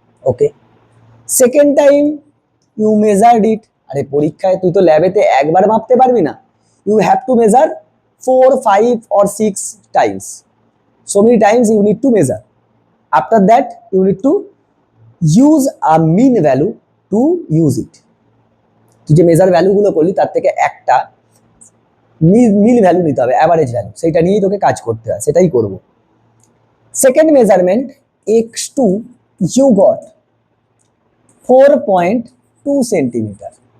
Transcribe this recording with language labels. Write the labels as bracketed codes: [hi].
[en] Okay, second time you measured it. [bn] আরে পরীক্ষায় তুই তো ল্যাবেতে একবার মাপতে পারবি না, [en] You have to measure 4, 5 or 6 times. So many times you need to measure. After that you need to use a mean value to use it. [bn] তুই যে মেজার ভ্যালুগুলো করলি তার থেকে একটা মিল ভ্যালু নিতে হবে, অ্যাভারেজ ভ্যালু, সেটা নিয়েই তোকে কাজ করতে হয়, সেটাই করব। [en] Second measurement x2, you got 4.2 centimetre.